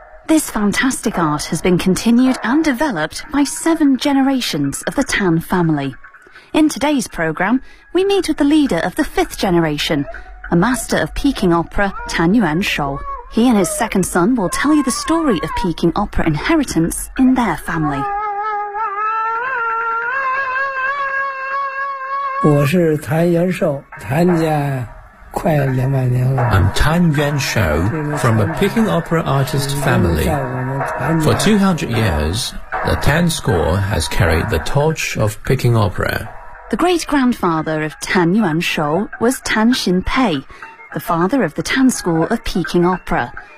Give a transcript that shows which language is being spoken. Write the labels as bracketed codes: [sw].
[en] This fantastic art has been continued and developed by seven generations of the Tan family. In today's program, we meet with the leader of the fifth generation, a master of Peking opera, Tan Yuanshou. He and his second son will tell you the story of Peking opera inheritance in their family. [zh] 我是谭元寿，谭家快两百年了。 [en] I'm Tan Yuanshou from a Peking opera artist family. For 200 years, the Tan School has carried the torch of Peking opera. The great-grandfather of Tan Yuanshou was Tan Xinpei, the father of the Tan School of Peking opera.